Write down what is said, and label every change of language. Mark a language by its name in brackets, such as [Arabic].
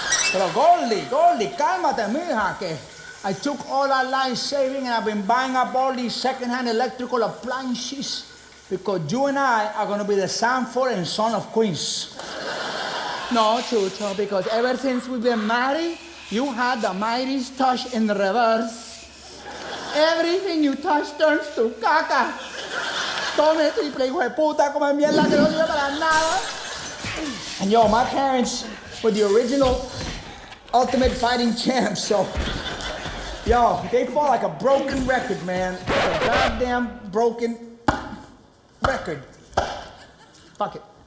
[Spanish] Pero Goldie, cálmate, mija, que [English] I took all our life saving and I've been buying up all these secondhand electrical appliances because you and I are going to be the Sanford and Son of Queens. No, Chucho, because ever since we've been married, you had the Midas touch in reverse. Everything you touch turns to caca. [Spanish] Tome triple hijo de puta, come mierda que no sirve para nada. [English] And yo, my parents were the original ultimate fighting champs, so yo, they fought like a broken record, man. Like a goddamn broken record. Fuck it.